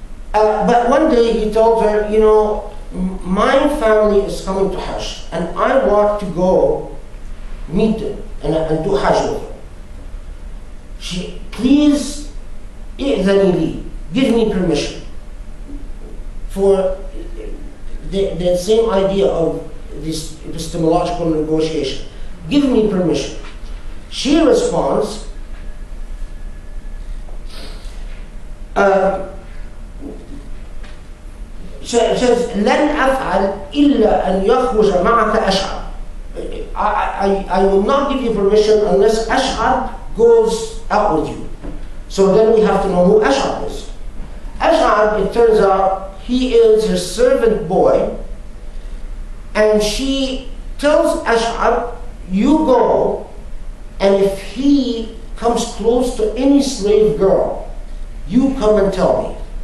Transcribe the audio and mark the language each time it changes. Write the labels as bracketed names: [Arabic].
[English] But one day he told her, you know, my family is coming to Hajj, and I want to go meet them and do Hajj with them. Please, give me permission for the same idea of this epistemological negotiation. Give me permission. She responds, says, [Arabic] لن أفعل إلا أن يخرج معك أشعر. [English] I will not give you permission unless Ash'ar goes out with you. So then we have to know who Ash'ar is. Ash'ar, it turns out, he is her servant boy, and she tells Ash'ar, you go, and if he comes close to any slave girl, you come and tell me.